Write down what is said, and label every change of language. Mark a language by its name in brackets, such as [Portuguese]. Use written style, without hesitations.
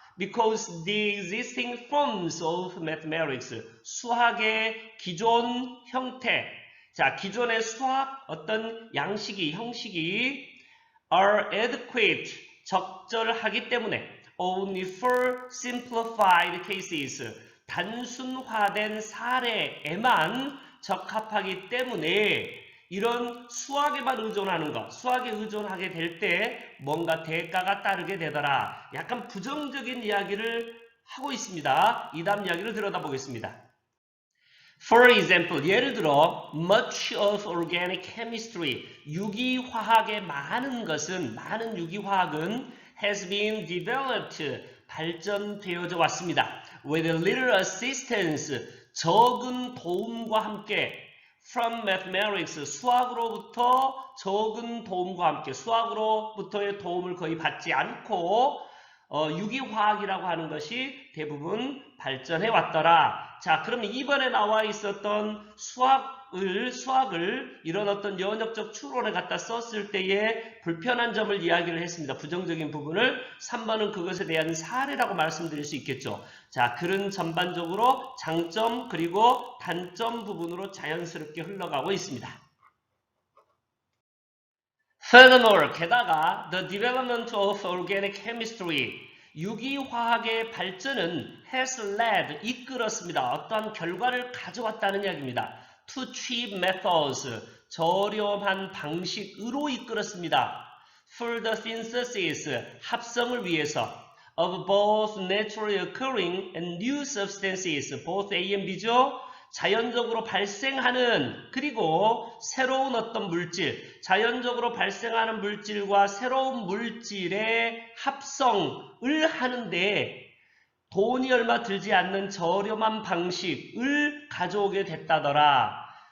[English] Because the existing forms of mathematics, [Korean] 수학의 기존 형태, 자, 기존의 수학 어떤 양식이, 형식이 [English] are adequate, [Korean] 적절하기 때문에 [English] only for simplified cases, [Korean] 단순화된 사례에만 적합하기 때문에 이런 수학에만 의존하는 것, 수학에 의존하게 될 때 뭔가 대가가 따르게 되더라. 약간 부정적인 이야기를 하고 있습니다. 이 다음 이야기를 들여다보겠습니다. [English] For example, [Korean] 예를 들어 [English] much of organic chemistry, [Korean] 유기화학의 많은 유기화학은 [English] has been developed, [Korean] 발전되어져 왔습니다. [English] With little assistance, [Korean] 적은 도움과 함께 [English] from mathematics, [Korean] 수학으로부터 적은 도움과 함께 수학으로부터의 도움을 거의 받지 않고 유기화학이라고 하는 것이 대부분 발전해 왔더라. 자, 그러면 이번에 나와 있었던 수학을 이런 어떤 연역적 추론에 갖다 썼을 때의 불편한 점을 이야기를 했습니다. 부정적인 부분을 3번은 그것에 대한 사례라고 말씀드릴 수 있겠죠. 자, 글은 전반적으로 장점 그리고 단점 부분으로 자연스럽게 흘러가고 있습니다. [English] Furthermore, [Korean] 게다가 [English] the development of organic chemistry, [Korean] 유기화학의 발전은 [English] has led, [Korean] 이끌었습니다. 어떠한 결과를 가져왔다는 이야기입니다. [English] To cheap methods, [Korean] 저렴한 방식으로 이끌었습니다. [English] For the synthesis, [Korean] 합성을 위해서 [English] of both naturally occurring and new substances, both A and B죠. [Korean] 자연적으로 발생하는 그리고 새로운 어떤 물질, 자연적으로 발생하는 물질과 새로운 물질의 합성을 하는데 돈이 얼마 들지 않는 저렴한 방식을 가져오게 됐다더라.